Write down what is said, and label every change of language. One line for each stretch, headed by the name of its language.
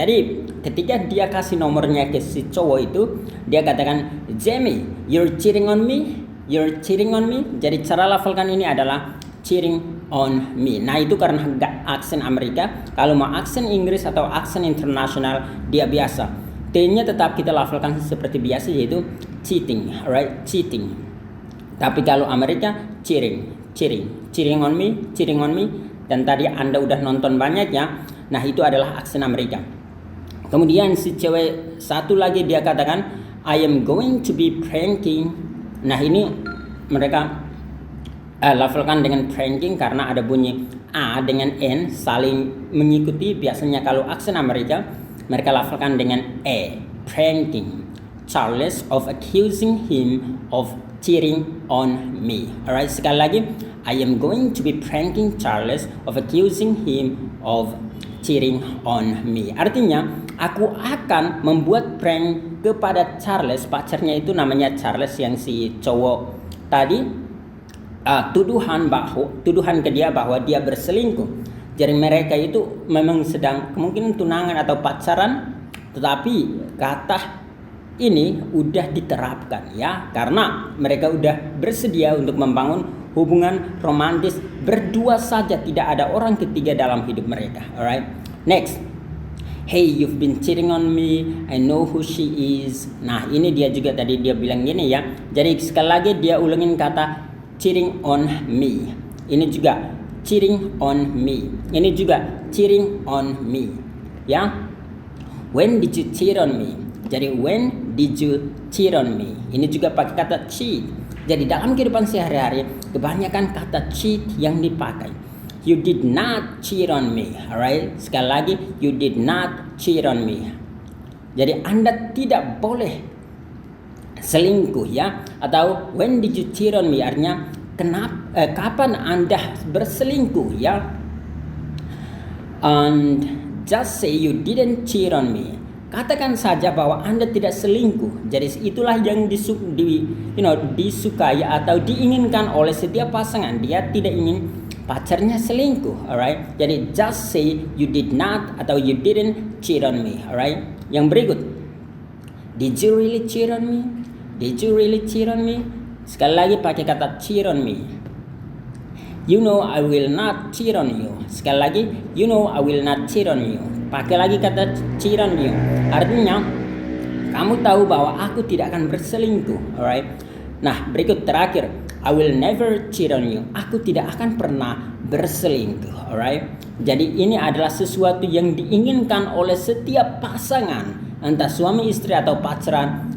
Indonesian: Jadi ketika dia kasih nomornya ke si cowok itu, dia katakan,
English: "Jamie, you're cheating on me, you're cheating on me."
Indonesian: Jadi cara lafalkan ini adalah cheating on me. Nah, itu karena aksen Amerika. Kalau mau aksen Inggris atau aksen internasional, dia biasa T-nya tetap kita lafalkan seperti biasa, yaitu cheating, right?
English: Cheating.
Indonesian: Tapi kalau Amerika cheating on me, cheating on me. Dan tadi Anda udah nonton banyak ya. Nah, itu adalah aksen Amerika. Kemudian si cewek satu lagi dia katakan,
English: "I am going to be pranking."
Indonesian: Nah, ini mereka lafalkan dengan pranking karena ada bunyi A dengan N saling mengikuti. Biasanya kalau aksen Amerika mereka lafalkan dengan E, pranking.
English: Charles of accusing him of cheating on me. Alright,
Indonesian: sekali lagi,
English: I am going to be pranking Charles of accusing him of cheating on me.
Indonesian: Artinya, aku akan membuat prank kepada Charles, pacarnya itu namanya Charles yang si cowok tadi, tuduhan ke dia bahwa dia berselingkuh. Jadi mereka itu memang sedang kemungkinan tunangan atau pacaran, tetapi kata ini udah diterapkan ya, karena mereka udah bersedia untuk membangun hubungan romantis berdua saja, tidak ada orang ketiga dalam hidup mereka.
English: Alright, next. Hey, you've been cheating on me. I know who she is.
Indonesian: Nah, ini dia juga tadi dia bilang gini ya. Jadi sekali lagi dia ulangin kata cheating on me. Ini juga cheating on me. Ini juga cheating on me. Ya.
English: When did you cheat on me?
Indonesian: Jadi
English: when did you cheat on me?
Indonesian: Ini juga pakai kata cheat. Jadi dalam kehidupan sehari-hari kebanyakan kata cheat yang dipakai.
English: You did not cheat on me, alright?
Indonesian: Sekali lagi,
English: you did not cheat on me.
Indonesian: Jadi Anda tidak boleh selingkuh ya. Atau
English: when did you cheat on me?
Indonesian: Artinya kapan Anda berselingkuh ya?
English: And just say you didn't cheat on me.
Indonesian: Katakan saja bahwa Anda tidak selingkuh. Jadi itulah yang disukai atau diinginkan oleh setiap pasangan. Dia tidak ingin pacarnya selingkuh, alright? Jadi
English: just say you did not
Indonesian: atau
English: you didn't cheat on me, alright?
Indonesian: Yang berikut,
English: did you really cheat on me? Did you really cheat on me?
Indonesian: Sekali lagi pakai kata
English: cheat on me. You know I will not cheat on you.
Indonesian: Sekali lagi,
English: you know I will not cheat on you.
Indonesian: Pakai lagi kata
English: cheat on you.
Indonesian: Artinya kamu tahu bahwa aku tidak akan berselingkuh, alright? Nah, berikut terakhir,
English: I will never cheat on you.
Indonesian: Aku tidak akan pernah berselingkuh, alright? Jadi ini adalah sesuatu yang diinginkan oleh setiap pasangan, entah suami istri atau pacaran.